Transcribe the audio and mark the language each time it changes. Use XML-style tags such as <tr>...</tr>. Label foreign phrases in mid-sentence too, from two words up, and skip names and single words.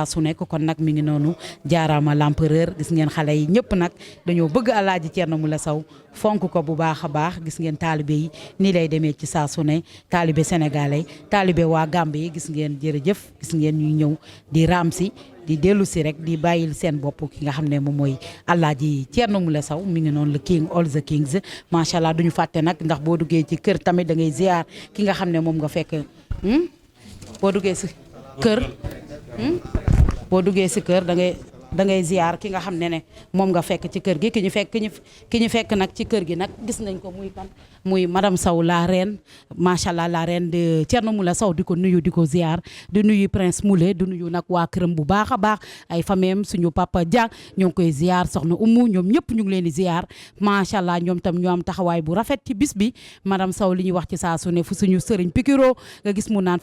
<wo>su nekk kon nag mi ngi noonu jaaraama l'empereur gis ngeen xale yi ñëpp nag dañoo bëgg Alaaji Thierno Moule Sow fonk ko bu baax a baax gis ngeen taalibe yi nii lay demee ci saa su ne taalibe sénégalais taalibe waa Gambie yi gis ngeen jërëjëf gis ngeen ñuy ñëw di raam si di dellu si rek di bàyyil seen bopp ki nga xam ne moom mooy Alaaji Thierno Moule Sow mi ngi noonu le</wo> <en>king all the kings</en> <ar>ما شاء الله</ar> <wo>duñu fàtte nag ndax boo duggee ci kër tamit da ngay ziar ki nga xam ne moom nga fekk boo duggee si kër da ngay ziar ki nga xam ne moom nga fekk ci kër gi ki ñu fekk nag ci kër gi nag gis nañ ko muy kan muy madame Sow</wo> <fr>la reine</fr> <ar>ما شاء الله</ar> <fr>la reine de</fr> <wo>Thierno Moule Sow di ko nuyu di ko ziar di nuyu prince Moule di nuyu nag waa këram bu baax a baax ay famem suñu papa Dia ñoo ngi koy ziar soxna Umu ñoom ñëpp ñu ngi leen di ziar macha allah ñoom tam ñu am taxawaay bu rafet ci bis bi madame Sow li ñuy wax ci saa su ne fu suñu sëriñ pikiro nga gis mu naan</wo>